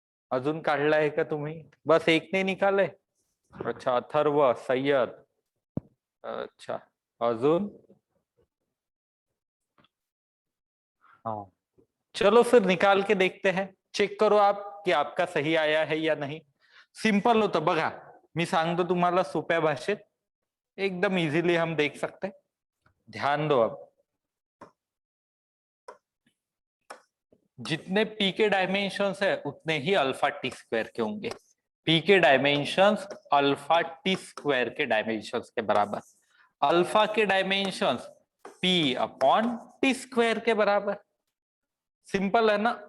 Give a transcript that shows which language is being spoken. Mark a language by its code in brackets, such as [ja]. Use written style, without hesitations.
[mr] अजून काढलाय का तुम्ही? [hi] बस एक ने निकाले? अच्छा, [mr] अथर्व, सय्यद, अच्छा, अजून? [hi] हाँ, चलो फिर निकाल के देखते हैं। चेक करो आप कि आपका सही आया है या नहीं। [mr] सिंपल होतं बघा, मी सांगतो तुम्हाला सोप्या भाषेत, एकदम [hi] इजीली हम देख सकते। ध्यान दो, अब जितने पी के डायमेंशंस है उतने ही अल्फा टी स्क्वायर के होंगे। पी के डायमेंशंस अल्फा टी स्क्वायर के डायमेंशंस के बराबर। अल्फा के dimensions P upon T square के बराबर। सिंपल है ना?